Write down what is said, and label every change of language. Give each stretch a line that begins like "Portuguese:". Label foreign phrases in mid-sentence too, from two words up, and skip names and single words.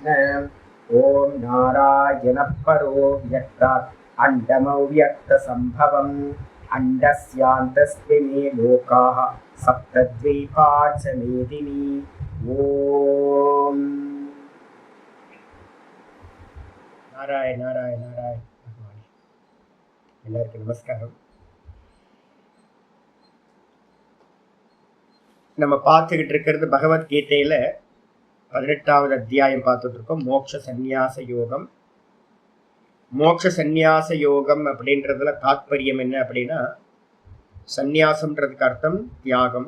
Sanskrit: ॐ नारायणः परो व्यक्तात् अण्डमव्यक्तसम्भवम् अण्डस्यान्तस्मिन् लोकाः सप्तद्वीपा च मेदिनी। ॐ नारायण नारायण नारायण भगवान।
Tamil: எல்லாருக்கும் நமஸ்காரம். நம்ம பார்த்துக்கிட்டு இருக்கிறது பகவத்கீதையில 18வது அத்தியாயம் பார்த்துட்டு இருக்கோம். மோட்ச சந்நியாச யோகம். மோட்ச சந்நியாச யோகம் அப்படின்றதுல தாத்பரியம் என்ன அப்படின்னா, சந்நியாசம்ன்றதுக்கு அர்த்தம் தியாகம்.